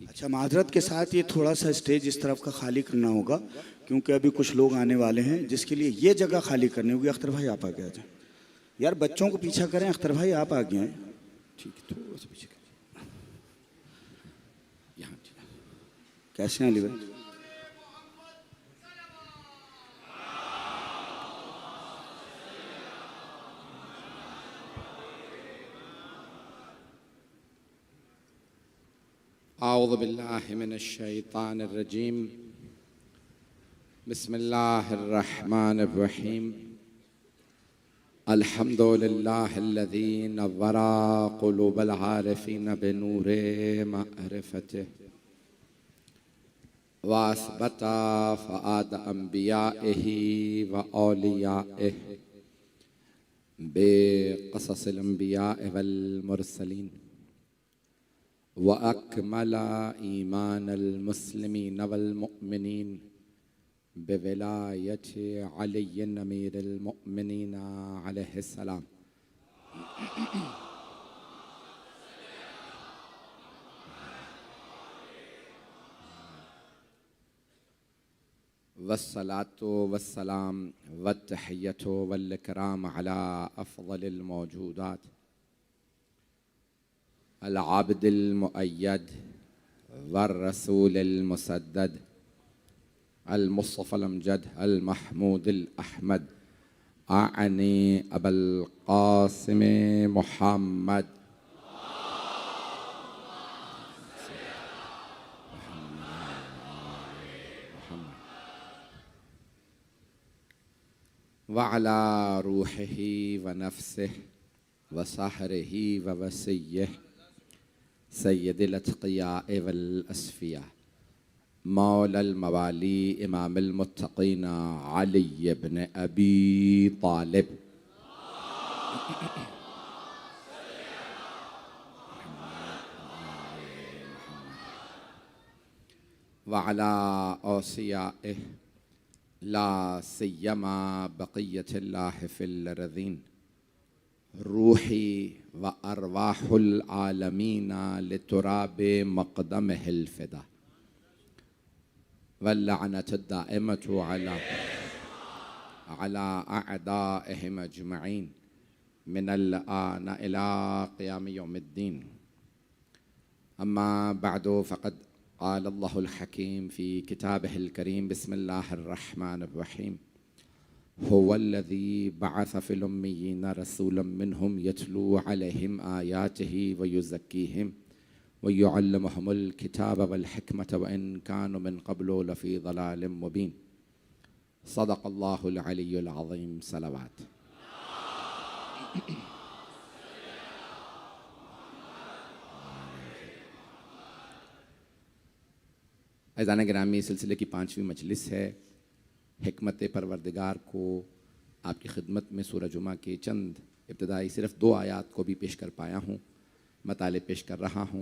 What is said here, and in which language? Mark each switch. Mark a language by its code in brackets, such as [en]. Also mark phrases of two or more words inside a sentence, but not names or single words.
[ur] اچھا، معذرت کے ساتھ یہ تھوڑا سا اسٹیج اس طرف کا خالی کرنا ہوگا کیونکہ ابھی کچھ لوگ آنے والے ہیں جس کے لیے یہ جگہ خالی کرنی ہوگی. اختر بھائی آپ آگے آ جائے یار، بچوں کو پیچھا کریں. اختر بھائی آپ آگے آئے. ٹھیک ہے، تھوڑا سا پیچھے کریں. یہاں ٹھیک ہے۔ کیسے ہیں علی بھائی? [ar] أعوذ بالله من الشيطان الرجيم. بسم الله الرحمن الرحيم. الحمد لله الذي نور قلوب العارفين بنور معرفته وأثبت فؤاد أنبيائه وأوليائه بقصص الأنبياء والمرسلين وأكمل إيمان المسلمين والمؤمنين بولاية علي أمير المؤمنين عليه السلام. والصلاة والسلام والتحية والإكرام على أفضل الموجودات العابد المؤيد والرسول المسدد المصطفى الأمجد المحمود الأحمد أعني أبا القاسم محمد وعلى روحه ونفسه وصهره ووصيه سيد الأتقياء والأصفياء مولى الموالي إمام المتقين علي بن أبي طالب وعلى أوصيائه لا سيما بقية الله في الأرضين روحي وأرواح العالمين لتراب مقدمه الفداء واللعنة الدائمة على أعدائهم أجمعين من الآن إلى قيام يوم الدين. أما بعد فقد قال الله الحكيم في كتابه الكريم بسم الله الرحمن الرحيم هو الذي بعث في الأميين رسولا منهم يتلو عليهم آياته ويزكيهم ويعلمهم الكتاب والحكمة وإن كانوا من قبل لفي ضلال مبين. صدق الله العلي العظيم. [ur] सलावत। اذان گرامی سلسلے کی 5ویں مجلس ہے. حکمت پروردگار کو آپ کی خدمت میں سورہ جمعہ کے چند ابتدائی صرف 2 آیات کو بھی پیش کر پایا ہوں، مطالعے پیش کر رہا ہوں.